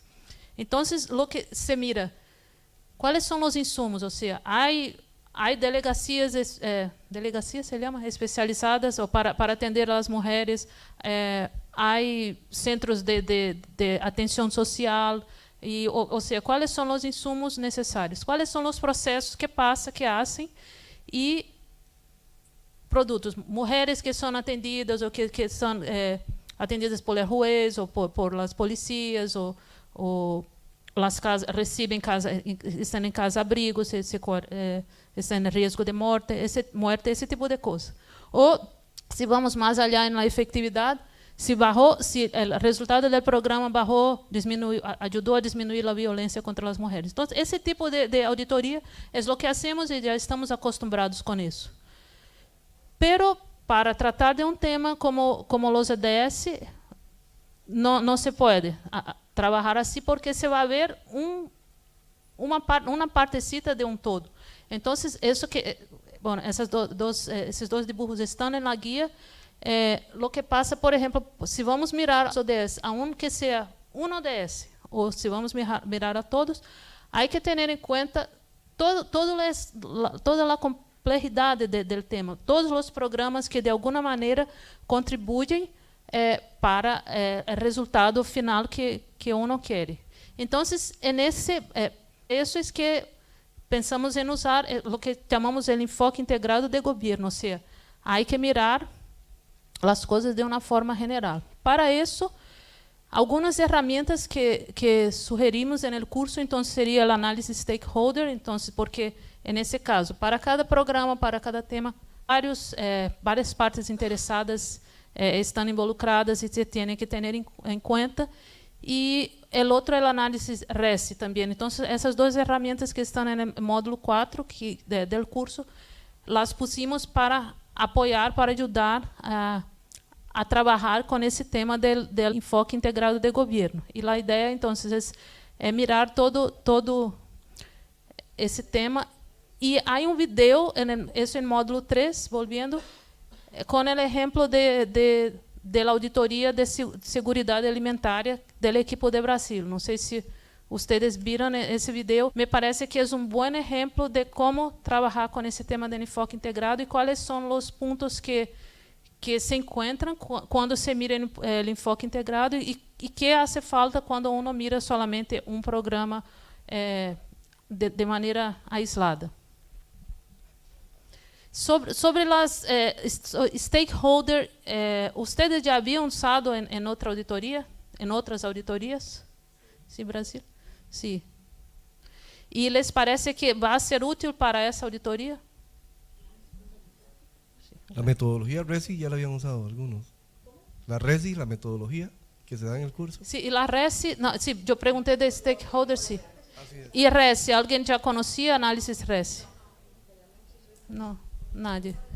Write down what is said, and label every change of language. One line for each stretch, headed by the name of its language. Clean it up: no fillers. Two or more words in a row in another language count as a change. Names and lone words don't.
Spanish: Entonces, lo que se mira, ¿cuáles son los insumos? O sea, hay delegacias, delegacias se llama, especializadas para atender a las mujeres, hay centros de atención social.
Portuguese: Ou seja, quais são os insumos necessários, quais são os processos
Spanish: que hacen
Portuguese: e produtos, mulheres que são atendidas ou que são atendidas por juez ou
Spanish: por las policías
Portuguese: ou
Spanish: las casas
Portuguese: recebem estão em casa-abrigo, estão em risco de morte, esse tipo de coisa. Ou, se vamos mais allá na efetividade, se o resultado do programa ajudou a diminuir a violência contra as mulheres. Então, esse tipo de auditoria é o que hacemos e já estamos acostumados com isso. Pero, para tratar de um tema como os EDS, não se pode trabalhar assim, porque se vai haver uma partecita de um todo. Então, esses dois dibujos estão na guia.
Spanish: Lo que pasa, por ejemplo, si vamos a mirar los ODS, aunque sea un ODS, o si vamos a mirar a todos, hay que tener en cuenta toda la complejidad del tema, todos los programas que de alguna manera contribuyen para el resultado final que uno quiere. Entonces, eso es que pensamos en usar lo que llamamos el enfoque integrado de gobierno, o sea, hay que mirar
Portuguese: as coisas de uma forma
Spanish: general.
Portuguese: Para isso,
Spanish: Algunas herramientas que sugerimos en el curso, entonces, sería el análisis stakeholder, entonces, porque en ese caso, para cada programa, para cada tema,
Portuguese: várias partes interessadas estão involucradas e se tem que ter em conta. E o outro é o análise RESI também. Então, essas duas ferramentas que estão no módulo 4 do curso,
Spanish: las pusimos
Portuguese: para apoiar, para ajudar a trabalhar com esse tema do enfoque integrado de governo. E a ideia, então, é mirar todo esse tema. E há video, isso em módulo 3, volviendo, com o exemplo de auditoria de segurança alimentar do equipo de Brasil. Não sei se vocês viram esse video. Me parece que é bom exemplo de como trabalhar com esse tema de enfoque integrado e quais são os pontos que se encontram quando se mira o enfoque integrado e que
Spanish: hace falta
Portuguese: quando
Spanish: uno mira solamente
Portuguese: programa de maneira aislada. Sobre as stakeholders, vocês já haviam usado em outra auditoria, em outras auditorias? Sim, Brasil? Sim. E les parece que vai ser útil para essa auditoria?
Spanish: La metodología RESI ya la habían usado algunos. La RESI, la metodología que se da en el curso. Sí, y la RESI, no, sí, yo pregunté de stakeholders, sí. ¿Y RESI? ¿Alguien ya conocía análisis RESI? No, nadie.